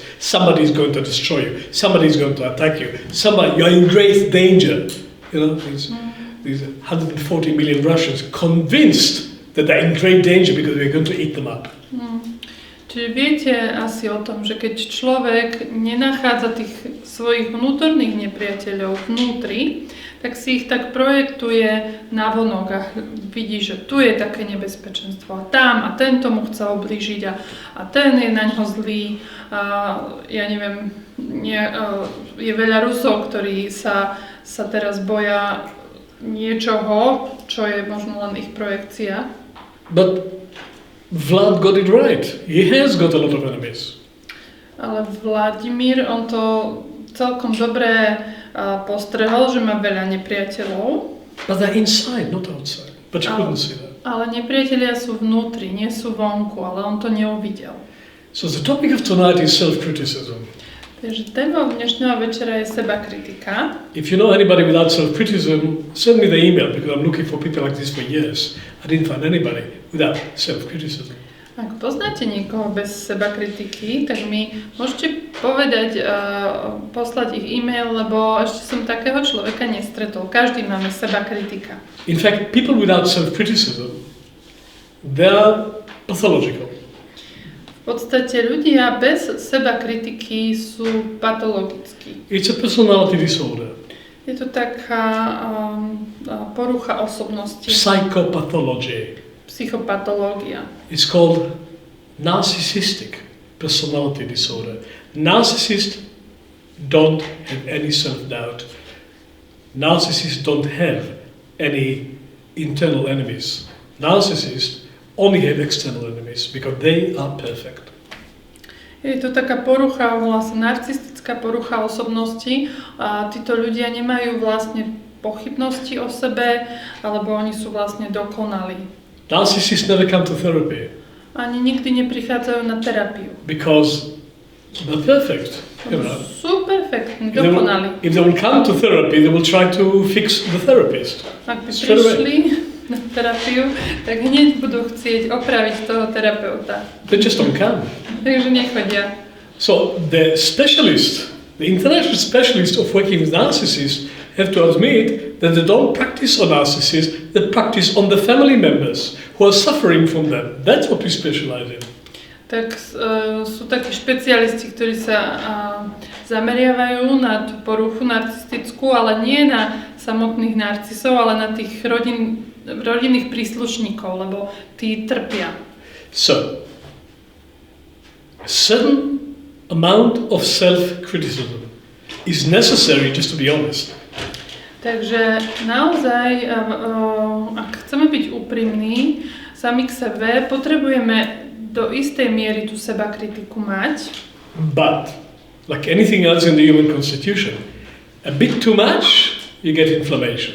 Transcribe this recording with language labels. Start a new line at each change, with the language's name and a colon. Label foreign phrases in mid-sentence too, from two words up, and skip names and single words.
English: Somebody is going to destroy you. Somebody is going to attack you. You're in great danger. You know, these 140 million Russians convinced that they're in great danger because we're going to eat them up.
Slovak: Čiže viete asi o tom, že keď človek nenachádza tých svojich vnútorných nepriateľov vnútri, tak si ich tak projektuje navonok a vidí, že tu je také nebezpečenstvo a tam a tento mu chce ublížiť a ten je na ňo zlý a ja neviem, je veľa Rusov, ktorí sa teraz boja niečoho, čo je možno len ich projekcia.
English: But Vlad got it right. He has got a lot of enemies.
Slovak: Ale Vladimír, on to celkom dobre postrehol, že má veľa nepriateľov.
English: But they're inside, not outside. But you couldn't see that.
Slovak: Ale nepriatelia sú vnútri, nie sú vonku, ale on to neuvidel.
English: So the topic of tonight is self-criticism.
Slovak: Takže téma dnešného večera je sebakritika.
English: If you know anybody without self-criticism, send me the email because I'm looking for people like this for years. I didn't find anybody without self-criticism.
Slovak: Ak poznáte niekoho bez sebakritiky, tak mi môžete povedať, poslať ich e-mail, lebo ešte som takého človeka nestretol. Každý máme sebakritika.
English: In fact, people without self-criticism, they are pathological.
Slovak: V podstate ľudia bez sebakritiky sú patologickí.
English: It's a personality disorder.
Slovak: Je to taká porucha osobnosti.
English: Psychopathology.
Slovak: Psychopatológia.
English: It's called narcissistic personality disorder. Narcissists don't have any self-doubt. Narcissists don't have any internal enemies. Narcissists only have external enemies because they are perfect.
Slovak: Je to taká porucha, vlastne narcistická porucha osobnosti a títo ľudia nemajú vlastne pochybnosti o sebe, alebo oni sú vlastne dokonalí.
English: Narcissists never come to therapy.
Slovak: Ani nikdy neprichádzajú na terapiu.
English: Because they're perfect. You know.
Slovak: Sú perfektní, dokonalí.
English: If they will come to therapy, they will try to fix the therapist.
Slovak: Ak by prišli na terapiu, tak hneď budú chcieť opraviť toho terapeuta.
English: They just don't come.
Slovak: Takže nechodia.
English: So the specialist, the international specialist of working with narcissists have to admit that they don't practice on narcissists, they practice on the family members who are suffering from them. That's what we specialize in.
Slovak: Tak sú takí špecialisti, ktorí sa zameriavajú na tú poruchu narcistickú, ale nie na samotných narcisov, ale na tých rodinných príslušníkov, lebo tí trpia.
English: So, a certain amount of self-criticism is necessary, just to be honest.
Slovak: Takže naozaj, ak chceme byť úprimní sami k sebe, potrebujeme do istej miery tú sebakritiku mať.
English: But, like anything else in the human constitution, a bit too much, you get inflammation.